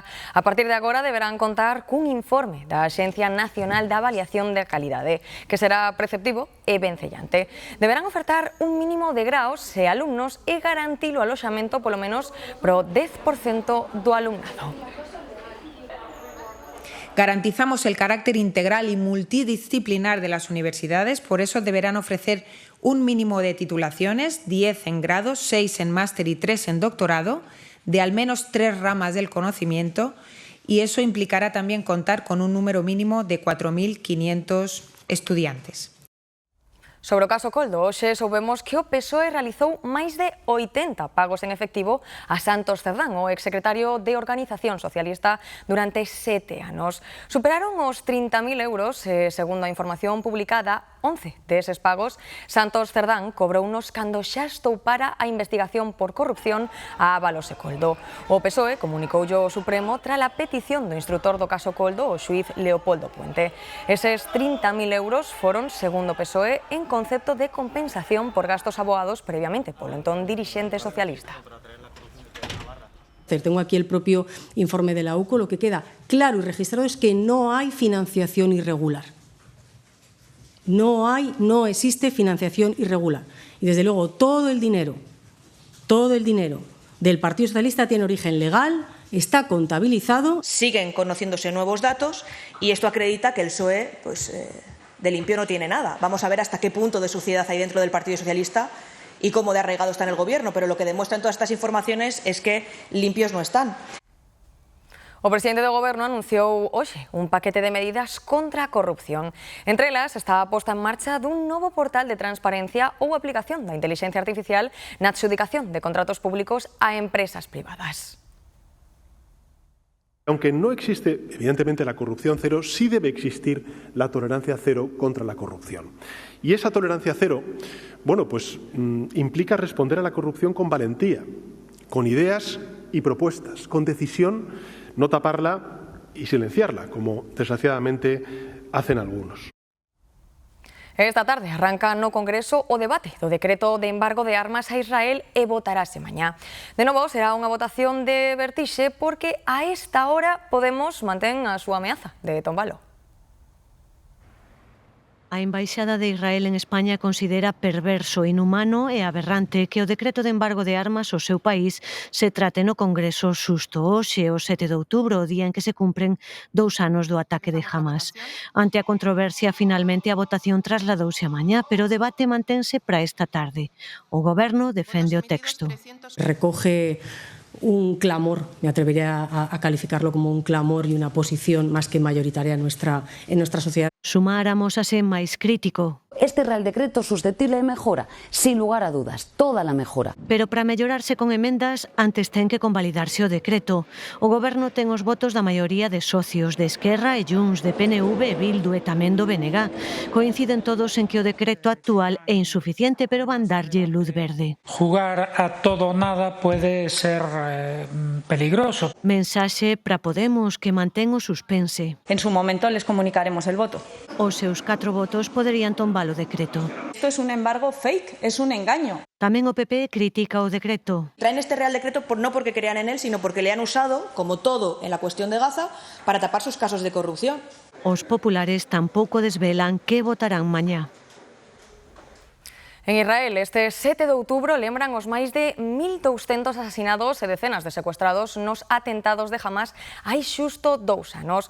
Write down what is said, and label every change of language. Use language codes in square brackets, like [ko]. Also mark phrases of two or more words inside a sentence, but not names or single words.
[gl] A partir de agora deberán contar cun informe da Axencia Nacional de Avaliación de Calidade, que será preceptivo e vencellante. Deberán ofertar un mínimo de graos e alumnos e garantir o aloxamento polo menos pro 10% do alumnado. [es] Garantizamos el carácter integral y multidisciplinar de las universidades, por eso deberán ofrecer un mínimo de titulaciones, 10 en grado, 6 en máster y 3 en doctorado, de al menos 3 ramas del conocimiento, y eso implicará también contar con un número mínimo de 4.500 estudiantes. [gl] Sobre o caso Coldo, hoxe soubemos que o PSOE realizou máis de 80 pagos en efectivo a Santos Cerdán, o exsecretario de Organización Socialista, durante 7 anos. Superaron os 30.000 euros, segundo a información publicada. 11 deses pagos, Santos Cerdán cobrounos cando xa estoupara a investigación por corrupción a Ábalos e Coldo. O PSOE comunicoulle ao Supremo tras a petición do instrutor do caso Coldo, o xuíz Leopoldo Puente. Eses 30.000 euros foron, segundo o PSOE, en concepto de compensación por gastos abogados previamente polo entón dirixente socialista. [es] Tengo aquí el propio informe de la UCO. Lo que queda claro y registrado es que no hay financiación irregular. No existe financiación irregular. Y desde luego todo el dinero del Partido Socialista tiene origen legal, está contabilizado. Siguen conociéndose nuevos datos y esto acredita que el PSOE de limpio no tiene nada. Vamos a ver hasta qué punto de suciedad hay dentro del Partido Socialista y cómo de arraigado está en el Gobierno, pero lo que demuestran todas estas informaciones es que limpios no están. [gl] O presidente do Goberno anunciou hoxe un paquete de medidas contra a corrupción. Entre elas está a posta en marcha dun novo portal de transparencia ou aplicación da intelixencia artificial na adxudicación de contratos públicos a empresas privadas. [es] Aunque no existe, evidentemente, la corrupción cero, sí debe existir la tolerancia cero contra la corrupción. Y esa tolerancia cero, bueno, pues implica responder a la corrupción con valentía, con ideas y propuestas, con decisión, no taparla y silenciarla, como desgraciadamente hacen algunos. [gl] Esta tarde arranca no Congreso o debate do decreto de embargo de armas a Israel e votarase mañá. De novo, será unha votación de vertixe porque a esta hora Podemos mantén a súa ameaza de tombalo. A Embaixada de Israel en España considera perverso, inhumano e aberrante que o decreto de embargo de armas ao seu país se trate no Congreso xusto hoxe, o 7 de outubro, o día en que se cumpren 2 anos do ataque de Hamas. Ante a controversia, finalmente a votación trasladouse a mañá, pero o debate mantense para esta tarde. O Goberno defende o texto. [es] Recoge un clamor, me atrevería a calificarlo como un clamor y una posición más que mayoritaria en nuestra sociedad. [gl] Sumáramos a ser máis crítico. [es] Este Real Decreto susceptible de mejora, sin lugar a dudas, toda la mejora. [gl] Pero para mellorarse con emendas, antes ten que convalidarse o decreto. O Goberno ten os votos da maioría de socios de Esquerra e Junts, de PNV, Bildu e tamén do BNG. Coinciden todos en que o decreto actual é insuficiente, pero van darlle luz verde. [es] Jugar a todo o nada puede ser peligroso. [gl] Mensaxe para Podemos, que mantén o suspense. [es] En su momento les comunicaremos el voto. [gl] Os seus 4 votos poderían tombar o decreto. [es] Esto es un embargo fake, es un engaño. [gl] Tamén o PP critica o decreto. [es] Traen este Real Decreto no porque crean en él, sino porque le han usado, como todo en la cuestión de Gaza, para tapar sus casos de corrupción. [gl] Os populares tampouco desvelan que votarán mañá. En Israel, este 7 de outubro lembran os máis de 1.200 asasinados e decenas de secuestrados nos atentados de Hamas hai xusto 2 anos.